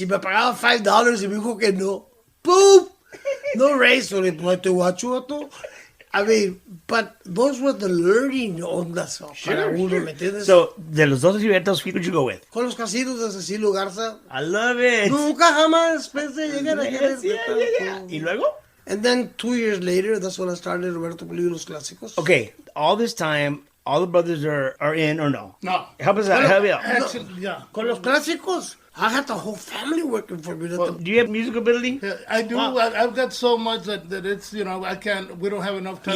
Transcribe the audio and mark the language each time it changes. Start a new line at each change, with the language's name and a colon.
Spanish: Y me pagaba $5 y me dijo que no.
English: Boop! No raise. So
Spanish: le puse guachuato.
English: I mean, but those were the learning
Spanish: ondas para uno, ¿me entiendes?
English: So,
Spanish: de los dos
English: Gilbertos, who would you go with?
Spanish: Con los casinos de Cecilio Garza.
English: I love it.
Spanish: Nunca jamás pensé llegar a querer.
English: Yeah.
Spanish: ¿Y luego?
English: And then 2 years later, that's when I started Roberto Pulido Los Clásicos. Okay, all this time, all the brothers are in or no? No. Help us out. Help me out. Actually, yeah. Con Los Clásicos, I had the whole family working for me. Do you have musical ability? Yeah, I do. Wow. I've got so much that it's, I can't, we don't have enough time.